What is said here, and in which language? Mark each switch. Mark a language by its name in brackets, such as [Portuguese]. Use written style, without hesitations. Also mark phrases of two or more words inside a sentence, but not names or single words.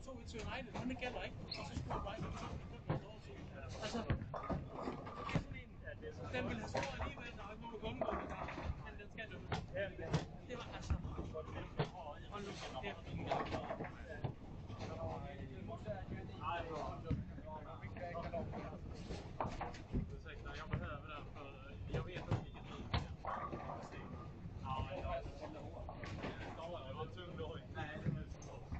[Danish] til United, men det gælder ikke. Og så skulle jeg bare ikke altså, det er sådan en, den ville have scoret alligevel, der var ikke nogen undgå det der, men den skal jo. Det var altså, hold nu kæft. [Swedish] Ursäkta, jag behöver den för jag vet inte vilket liv det är. [Danish] Ja, det var en tung dag. Nej, det var så.